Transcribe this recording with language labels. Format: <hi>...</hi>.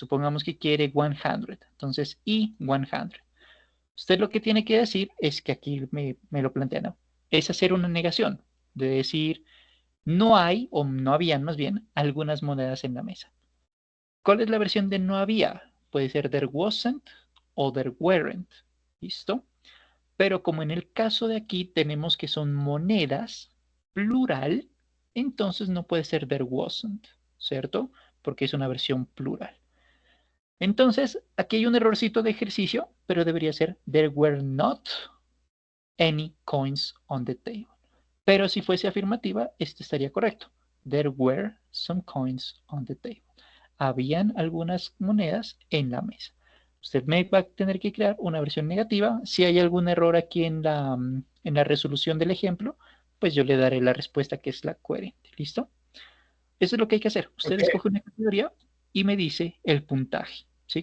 <es>Supongamos que quiere 100. Entonces, E, 100. Usted lo que tiene que decir es que aquí me lo plantea, ¿no? Es hacer una negación. De decir, no hay, o no habían más bien, algunas monedas en la mesa. ¿Cuál es la versión de no había? Puede ser</es> <en>there wasn't o there weren't.</en> <es>¿Listo? Pero como en el caso de aquí tenemos que son monedas, plural, entonces no puede ser</es> <en>there wasn't,</en> <es>¿cierto? Porque es una versión plural. Entonces, aquí hay un errorcito de ejercicio, pero debería ser</es> <en>there were not any coins on the table.</en> <es>Pero si fuese afirmativa, esto estaría correcto.</es> <en>There were some coins on the table.</en> <es>Habían algunas monedas en la mesa. Usted me va a tener que crear una versión negativa. Si hay algún error aquí en la resolución del ejemplo, pues yo le daré la respuesta que es la coherente. ¿Listo? Eso es lo que hay que hacer. Usted escoge una categoría y me dice el puntaje. ¿Sí?</es>